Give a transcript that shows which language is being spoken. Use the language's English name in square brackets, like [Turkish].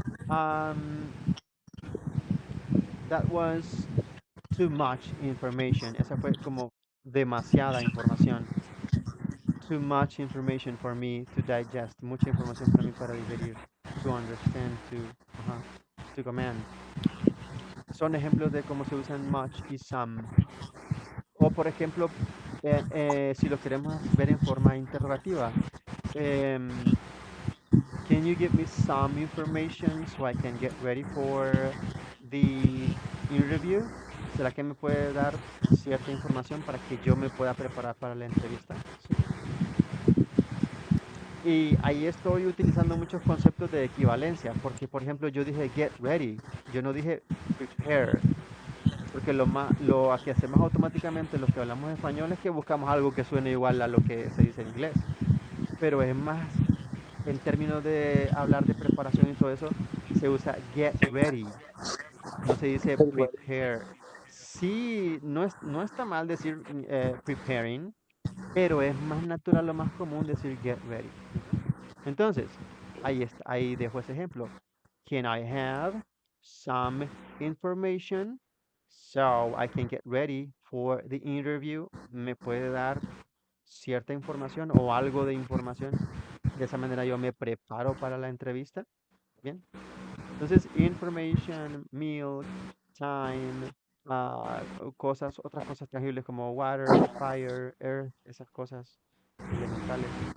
[English] Um, that was too much information. [Spanish] Esa fue como demasiada información. [English] Too much information for me to digest. [Spanish] Mucha información para mí para digerir. [English] To understand, to command. [Spanish] Son ejemplos de cómo se usan much y some. O por ejemplo, si lo queremos ver en forma interrogativa, [English] em, can you give me some information so I can get ready for the interview? [Spanish] ¿Será que me puede dar cierta información para que yo me pueda preparar para la entrevista? Sí. Y ahí estoy utilizando muchos conceptos de equivalencia, porque por ejemplo yo dije get ready, yo no dije prepare. Porque lo que hacemos automáticamente los que hablamos español es que buscamos algo que suene igual a lo que se dice en inglés. Pero es más, en términos de hablar de preparación y todo eso, se usa get ready. No se dice prepare. Sí, no está mal decir preparing, pero es más natural o más común decir get ready. Ujú. Entonces, ahí está, ahí dejo ese ejemplo. [English] Can I have some information so I can get ready for the interview? [Spanish] ¿Me puede dar cierta información o algo de información? De esa manera yo me preparo para la entrevista. Bien. Entonces, information, milk, time, otras cosas tangibles como water, fire, earth, esas cosas elementales.